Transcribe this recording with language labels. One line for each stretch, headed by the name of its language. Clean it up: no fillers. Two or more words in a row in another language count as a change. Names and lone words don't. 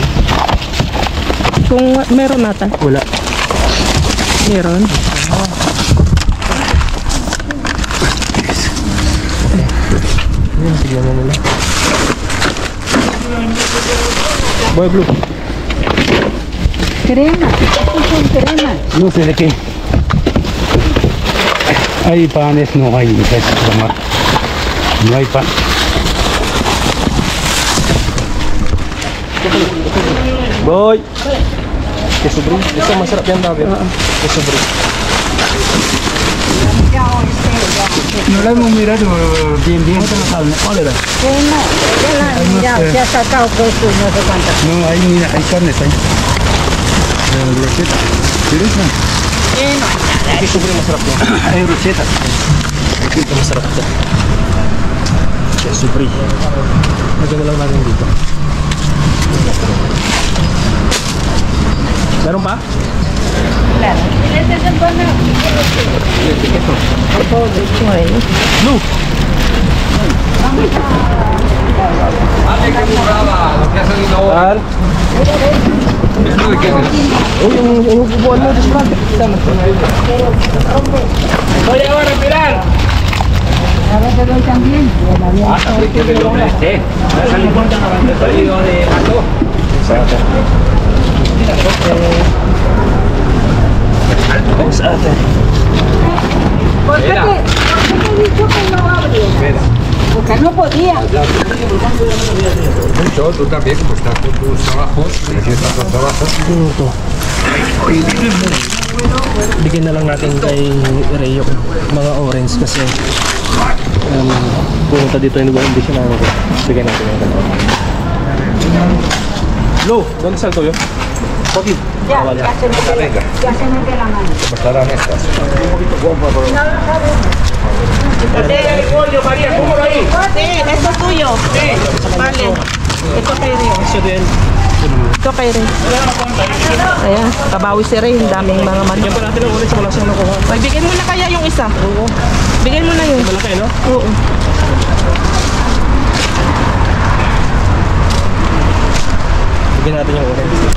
Filipino: Kung meron natin. Wala. Meron. Yan, tignan na nila. Boy Blue.
Spanish: Crema. Estos son crema. No sé de qué. Hay panes, no hay tomar. No hay pan. Boy! Queso brie.
Filipino: Ito masarap yan daw.
Spanish: Queso brie. No la hemos mirado bien, ¿cuál era? Ya se ha sacado puesto no sé cuántas. No, ahí mira, hay carnes ahí. Brocheta. ¿Quieres? Queso brie
Filipino: masarap yan.
Spanish: Hay brochetas.
Filipino: Ito masarap ito.
Spanish: Queso brie.
Filipino: Lagyan na lang natin dito. Meron pa?
Spanish: Claro. Este es el bueno. Blue!
Filipino: Saan? Oh, yung bubuan mo,
English: just run.
Spanish: Oye, ahora respirar. Ahora te doy también.
Filipino: Sa atin.
Spanish: ¿Por qué te he dicho que no abre? Porque no podía. Mucho, tú también, como estás con tus trabajos, necesitas tus trabajos.
Filipino: Ito. Bigyan na lang natin kay Ray yung mga orange kasi pumunta dito hindi siya namin. Bigyan natin yung dalawa.
Spanish: Lo, ¿dónde está el tuyo? Aquí. Ya se me queda la mano. ¿Cómo estarán estas? Sí, esto es tuyo. Vale.
Filipino: Ito kay Ray. Ito kay Ray. Ayan, kabawi si Ray. Ang daming mga manok. Bigyan pa natin ng orange, wala siyang nakuha. Ay, bigyan mo na kaya yung isa. Oo. Bigyan mo na yun. Malaki, no? Oo. Bigyan natin yung orange.